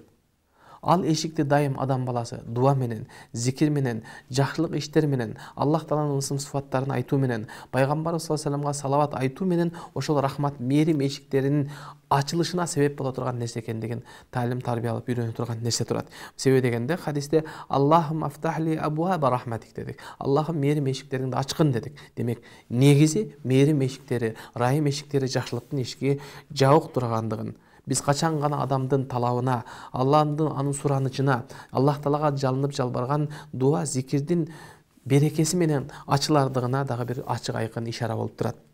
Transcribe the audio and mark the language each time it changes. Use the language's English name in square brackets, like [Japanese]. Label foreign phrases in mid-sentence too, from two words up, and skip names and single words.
[Kyrgyz] Ал эшикти дайым адам баласы дуа менен, зикир менен, жакшылык иштер менен, Аллах Тааланын ысым сыфаттарын айтуу менен, пайгамбар [Arabic] صلى الله عليه و [Kyrgyz] салламга салават айтуу менен ошол рахмат, мээрим эшиктеринин ачылышына себеп боло турган нерсе экендигин таалим тарбия алып үйрөнө турган нерсе турат. Себеби дегенде хадисте [Arabic] اللهم افتح لي أبواب رحمتك [Kyrgyz] дедик. Аллахым мээрим эшиктериңди ачкын дедик. Демек, негизи мээрим эшиктери, райым эшиктери, жакшылыктын эшиги жабык тургандыгын биз качан гана адамдын талабына, Аллахтын анын суранычына, Аллах Таалага жалынып жалбарган дуа, зикирдин берекеси менен ачылардыгына дагы бир ачык айкын ишара болуп турат.